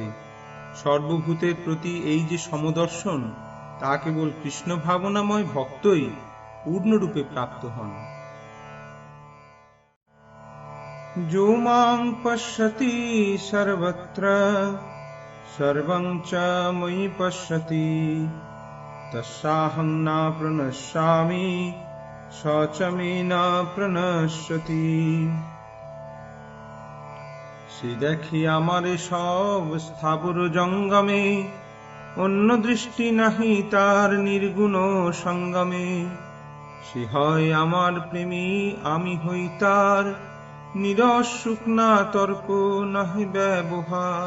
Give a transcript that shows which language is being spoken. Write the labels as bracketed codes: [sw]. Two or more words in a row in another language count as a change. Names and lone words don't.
[bn] সর্বভূতের প্রতি এই যে সমদর্শন, তা কেবল কৃষ্ণ ভাবনাময় ভক্তই পূর্ণরূপে প্রাপ্ত হন। [sa] যো মাং পশ্যতি সর্বত্র সর্বং চ ময়ি পশ্যতি তস্যাহং ন প্রণশ্যামি স চ মে ন প্রণশ্যতি। [bn] সে দেখে আমারে সব স্থাবর জঙ্গমে, অন্য দৃষ্টি নাহি তার নির্গুণ সঙ্গমে। সে হয় আমার প্রেমী, আমি হই তার, নিরস সুখ না তর্ক নাহি ব্যবহার।